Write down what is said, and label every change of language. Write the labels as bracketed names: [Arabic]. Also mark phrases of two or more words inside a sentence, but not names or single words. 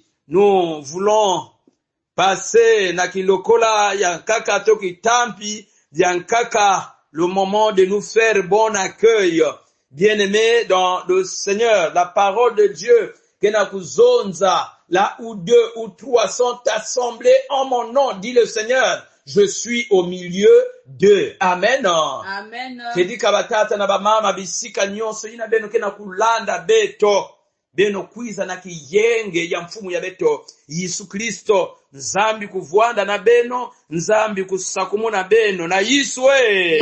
[French] Nous voulons passer [Kituba (Democratic Republic of Congo)] na kilokola yankaka toki tampi yankaka [French] le moment de nous faire bon accueil. Bien-aimés dans le Seigneur, la parole de Dieu [Kituba (Democratic Republic of Congo)] kena kuzonza [French] là où 2 ou 3 sont assemblés en mon nom, dit le Seigneur. Je suis au milieu d'eux. Amen. Amen. [Kituba (Democratic Republic of Congo)] Kedi kabatata na bamama bisika nyonso ina beno kena kulanda beto. Beno kwiza na kiyenge ya mfumu ya beto. Yesu Kristo. Nzambi kuvwanda na beno. Nzambi kusakumu na beno. Na Yiswe.